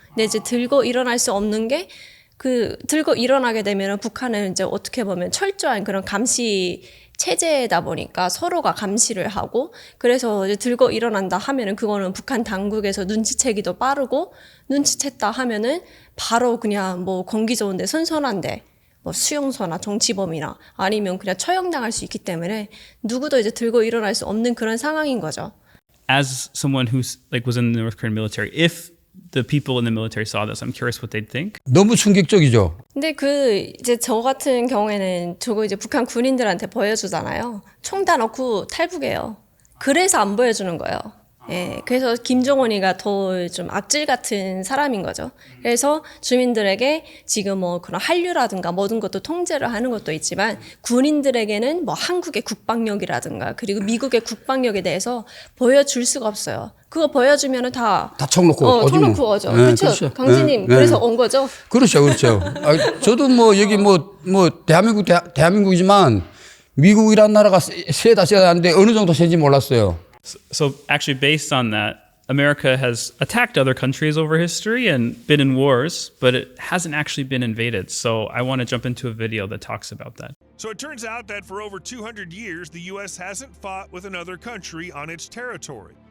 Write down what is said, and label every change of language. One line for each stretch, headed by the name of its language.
Korean: 근데 이제 들고 일어날 수 없는 게 들고 일어나게 되면 북한은 이제 어떻게 보면 철저한 그런 감시 체제다 보니까 서로가 감시를 하고 그래서 이제 들고 일어난다 하면은 그거는 북한 당국에서 눈치채기도 빠르고 눈치챘다 하면은 바로 그냥 공기 좋은데 선선한데 수용소나 정치범이나 아니면 그냥 처형당할 수 있기 때문에 누구도 이제 들고 일어날 수 없는 그런 상황인 거죠.
English: As someone who was in the North Korean military, if the people in the military saw this, I'm curious what they'd think.
Korean: 너무 충격적이죠. 근데 이제 저 같은 경우에는 저거 이제 북한 군인들한테 보여주잖아요. 총 다 넣고 탈북해요. 그래서 안 보여주는 거예요. 예, 그래서 김정은이가 더 좀 악질 같은 사람인 거죠. 그래서 주민들에게 지금 그런 한류라든가 모든 것도 통제를 하는 것도 있지만 군인들에게는 한국의 국방력이라든가 그리고 미국의 국방력에 대해서 보여줄 수가 없어요. 그거 보여주면은 다 총 놓고 총 놓고 오죠. 그렇죠. 강진님 그래서 온 거죠. 그렇죠. 저도 여기 대한민국이지만 미국이란 나라가 세다 하는데 어느 정도 세인지 몰랐어요.
English: So actually based on that, America has attacked other countries over history and been in wars, but it hasn't actually been invaded. So I want to jump into a video that talks about that. So it turns out that for over 200 years, the U.S. hasn't fought with another country on its territory.